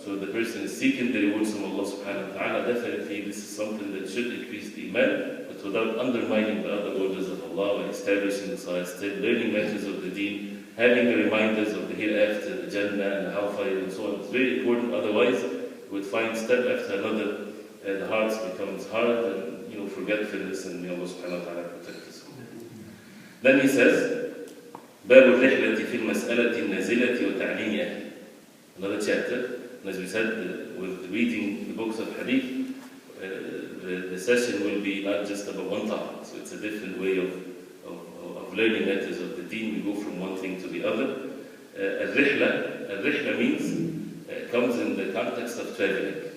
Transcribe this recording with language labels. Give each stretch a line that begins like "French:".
English: So the person is seeking the rewards from Allah subhanahu wa ta'ala. Definitely this is something that should increase the iman, but without undermining the other orders of Allah and establishing the salah, still learning matters of the deen, having the reminders of the hereafter, the Jannah and the hellfire and so on. It's very important, otherwise we would find step after another the heart becomes hard and forgetfulness, and may Allah subhanahu wa ta'ala protect us. Then he says,
Arabic: باب الرحلة في المسألة النازلة وتعليم أهله.
English: Another chapter, and as we said, with reading the books of Hadith, the session will be not just about one topic, so it's a different way of learning matters of the deen. We go from one thing to the other. Al-Rihla means, comes in the context of traveling.